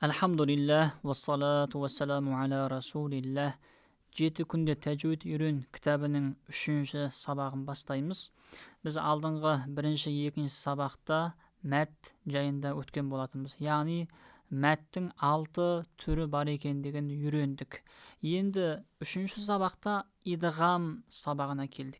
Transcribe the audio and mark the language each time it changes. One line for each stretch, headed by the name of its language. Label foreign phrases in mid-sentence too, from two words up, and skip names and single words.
Arabic: الحمد لله والصلاة والسلام على رسول الله.
Kazakh: 7 kunde tajvid үйрен кітабының 3-ші сабағын бастаймыз. Біз алдыңғы 1-ші, 2-ші сабақта мәт жайында өткен болатынбыз. Яғни мәттің 6 түрі бар екендігін үйрендік. Енді 3-ші сабақта идғам сабағына келдік.